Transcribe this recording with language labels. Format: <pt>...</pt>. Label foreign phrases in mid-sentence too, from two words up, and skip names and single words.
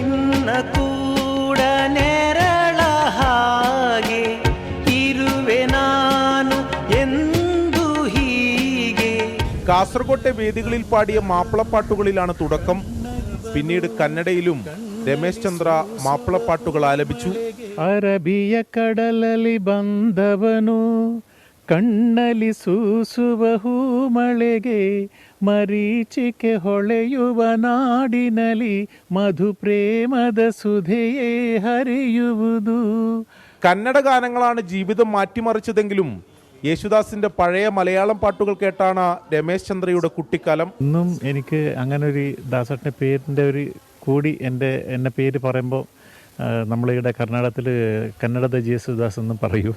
<ml>കാസർകോട്ടെ വേദികളിൽ പാടിയ മാപ്പിളപ്പാട്ടുകളിലാണ് തുടക്കം. പിന്നീട് കന്നഡയിലും രമേശ് ചന്ദ്ര മാപ്പിളപ്പാട്ടുകൾ ആലപിച്ചു.</ml> <kn>ಅರಬಿಯ ಕಡಲಲ್ಲಿ ಬಂದವನು ಕಣ್ಣಲ್ಲಿ ಸೂಸುವ ಹೂಮಳೆಗೆ ಮರೀಚಿಕೆ ಹೊಳೆಯುವ ನಾಡಿನಲ್ಲಿ ಮಧು ಪ್ರೇಮದ ಸುಧೆಯೇ ಹರಿಯುವುದು.</kn> <ml>കന്നഡ ഗാനങ്ങളാണ് ജീവിതം മാറ്റിമറിച്ചതെങ്കിലും യേശുദാസിന്റെ പഴയ മലയാളം പാട്ടുകൾ കേട്ടാണ് രമേശ് ചന്ദ്രയുടെ കുട്ടിക്കാലം. ഇന്നും എനിക്ക് അങ്ങനെ ഒരു ദാസേട്ടൻ്റെ പേരിൻ്റെ ഒരു കൂടി എന്നെ പേര് പറയുമ്പോൾ നമ്മളിവിടെ കർണാടകത്തിൽ കന്നഡ യേശുദാസ് എന്നും പറയൂ.</ml>